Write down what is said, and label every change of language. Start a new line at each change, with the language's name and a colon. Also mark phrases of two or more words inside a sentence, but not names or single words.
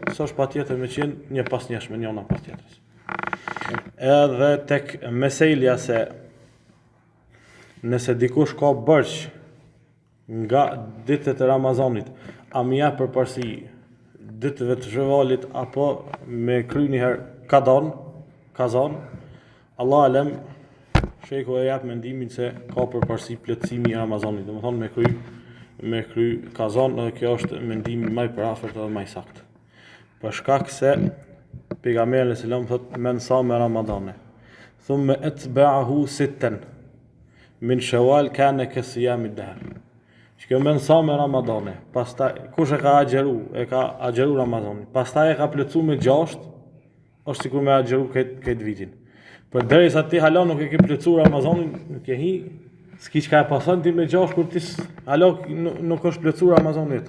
Albanian: S'është patjetër me qenë një pas njëshme, njëna pas tjetrës. Edhe tek meselja se nëse dikush ka bërç nga ditët e Ramazanit, a më jep përparësi ditëve të Shevalit apo me kry një herë kazan,
Arabic: الله أعلم,
Albanian: sheku e jep mendimin se ka përparësi plotësimi i Ramazanit, domethënë me kry kazan, dhe kjo është mendimi më i parafort dhe më i saktë. Për shkak se pejgamberi
Arabic: صلى الله عليه وسلم
Albanian: thot
Arabic: من صام رمضان ثم أتبعه ستا من شوال كان كصيام الدهر.
Albanian: Që
Arabic: من صام رمضان,
Albanian: pastaj kush e ka agjeru Ramazanin, pastaj e ka plotësuar me 6, është sikur me agjeru këtë vitin. Por derisa ti hala nuk e ke plotësuar Ramazanin, nuk e hi, s'ki çka e pason ti me 6 kur ti hala nuk është plotësuar Ramazanit.